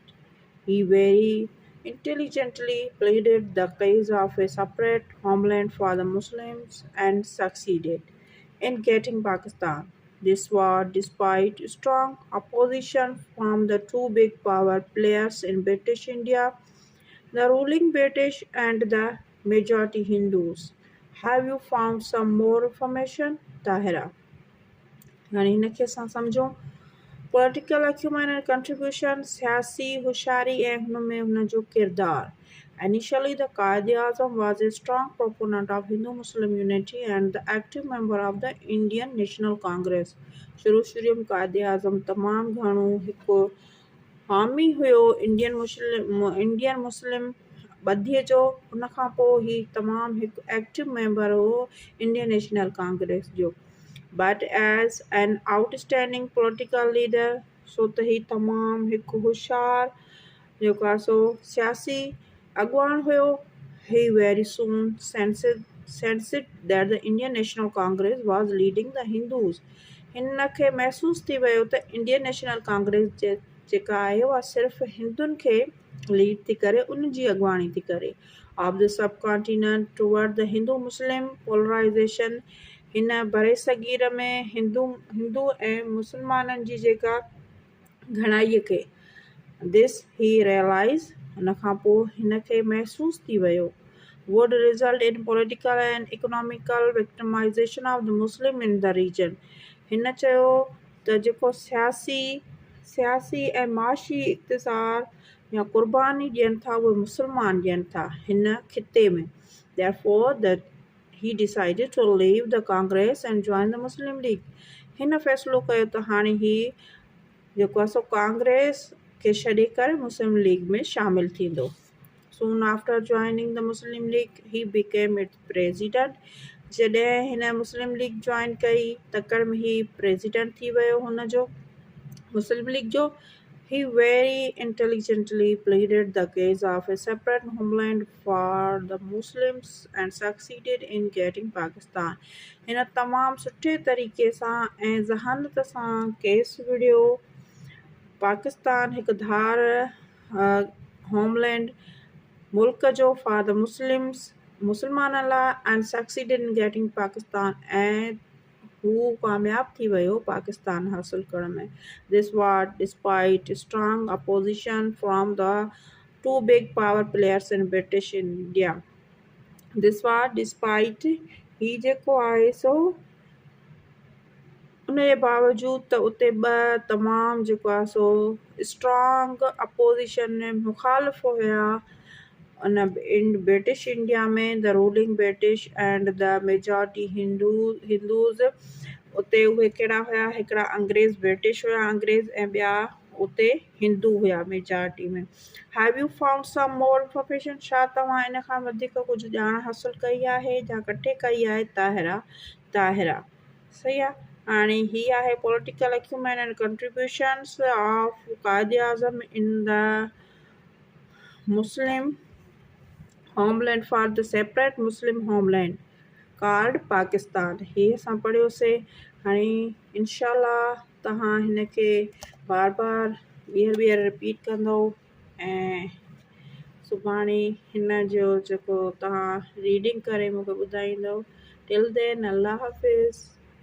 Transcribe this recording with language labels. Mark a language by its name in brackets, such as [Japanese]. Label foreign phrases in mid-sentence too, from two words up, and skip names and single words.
[English] He very intelligently pleaded the case of a separate homeland for the Muslims and succeeded in getting Pakistan. This was despite strong opposition from the two big power players in British India, the ruling British and the majority Hindus. Have you found some more information, Tahira? [Sindhi] यानी हिनखे असां सम्झूं [English] political acumen and contribution, [Sindhi] सियासी होशियारी ऐं हुन में हुनजो किरदारु। [English] Initially, the Quaid-e-Azam was a strong proponent of Hindu-Muslim unity and the active member of the Indian National Congress. [Sindhi] शुरू में Quaid-e-Azam तमामु घणो हिकु हामी हुयो [English] Indian Muslim [Sindhi] ॿधीअ जो। उन खां पोइ ही तमामु हिकु [English] active member [Sindhi] हो इंडियन नेशनल कांग्रेस जो। [English] But as an outstanding political leader, [Sindhi] सो त ही तमामु हिकु होशियार जेको आहे सो सियासी अॻुवान हुयो। [English] He very soon sensed that the Indian National Congress was leading the Hindus. [Sindhi] हिन खे महसूसु थी वियो त इंडियन नेशनल कांग्रेस जेका आहे उहा सिर्फ़ु हिंदुनि खे लीड थी करे, उन जी अॻुवाणी थी करे। [English] of the sub continent toward the Hindu Muslim polarization, [Sindhi] हिन बरे सगीर में हिंदू ऐं मुस्लमाननि जी जेका घणाईअ खे। [English] this he realized, [Sindhi] हुन खां पोइ हिन खे महसूसु थी वियो, [English] would result in political and economical victimization of the Muslim in the region. [Sindhi] हिन चयो त जेको सियासी ऐं माशी इक़्तिसार या क़ुर्बानी ॾियनि था उहे मुस्लमान ॾियनि था हिन खिते में। [English] Therefore, he decided to leave the Congress and join the Muslim League. [Sindhi] हिन फ़ैसिलो कयो त हाणे ही जेको आहे सो कांग्रेस खे छॾे करे मुस्लिम लीग में शामिलु थींदो। [English] Soon after joining the Muslim League, he became its president. [Sindhi] जॾहिं हिन मुस्लिम लीग जॉइन कई तकड़ में ही प्रेसिडेंट थी वियो हुनजो मुस्लिम लीग जो। [English] He very intelligently pleaded the case of a separate homeland for the Muslims and succeeded in getting Pakistan. [Sindhi] हिन तमामु सुठे तरीक़े सां ऐं ज़हानत सां केस विढ़ियो पाकिस्तान हिकु धार होमलैंड मुल्क जो [English] for the [Sindhi] मुस्लमाननि लाइ [English] and succeeded in getting Pakistan, [Sindhi] ऐं हू कामयाब थी वियो पाकिस्तान हासिल करण में। [English] This was despite strong opposition from the two big power players in British India. This was despite, [Sindhi] ही जेको आहे सो उन जे बावजूदि त उते ॿ तमामु जेको आहे सो [English] strong opposition [Sindhi] मुखालिफ़ हुया [English] in British India [Sindhi] में, [English] the ruling British and the majority Hindus. [Sindhi] उते उहे कहिड़ा हुया, हिकिड़ा अंग्रेज़ ब्रिटिश हुया अंग्रेज़ ऐं ॿिया उते हिंदू हुया मेजॉरिटी में। [English] Have you found some more information, [Sindhi] छा तव्हां इन खां वधीक कुझु ॼाण हासिलु कई आहे या कठे कई आहे? ताहिरा सही आहे। हाणे ही आहे [English] political acumen and contributions of Quaid-e-Azam in the Muslim homeland for the separate Muslim homeland called Pakistan। [Sindhi] ही असां पढ़ियोसीं। हाणे इंशाल्लाह तव्हां हिन खे बार ॿीहर रिपीट कंदो ऐं सुभाणे हिन जो जेको तव्हां रीडिंग करे मूंखे ॿुधाईंदव [English] till then [Urdu] اللہ حافظ.